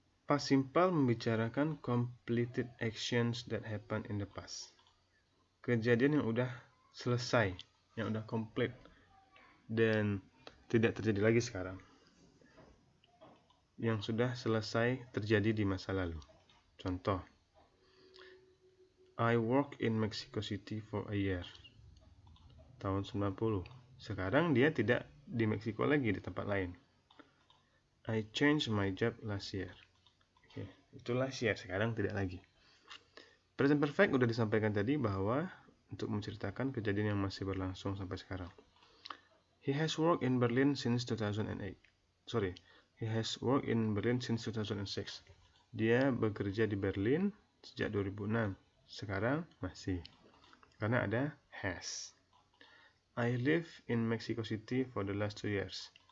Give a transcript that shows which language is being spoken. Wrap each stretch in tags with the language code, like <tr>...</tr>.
<en>Past simple</en> <id>membicarakan</id> <en>completed actions that happen in the past.</en> <id>Kejadian yang udah selesai, yang udah complete dan tidak terjadi lagi sekarang. Yang sudah selesai terjadi di masa lalu. Contoh,</id> <en>I work in Mexico City for a year.</en> <id>Tahun 90. Sekarang dia tidak di Meksiko lagi, di tempat lain.</id> <en>I changed my job last year.</en> <id>Oke, itu</id> <en>last year,</en> <id>sekarang tidak lagi. Present perfect udah disampaikan tadi bahwa untuk menceritakan kejadian yang masih berlangsung sampai sekarang.</id> <en>He has worked in Berlin since 2008. He has worked in Berlin since 2006.</en> <id>Dia bekerja di Berlin sejak 2006. Sekarang masih. Karena ada has.</id> <en>I live in Mexico City for the last 2 years.</en>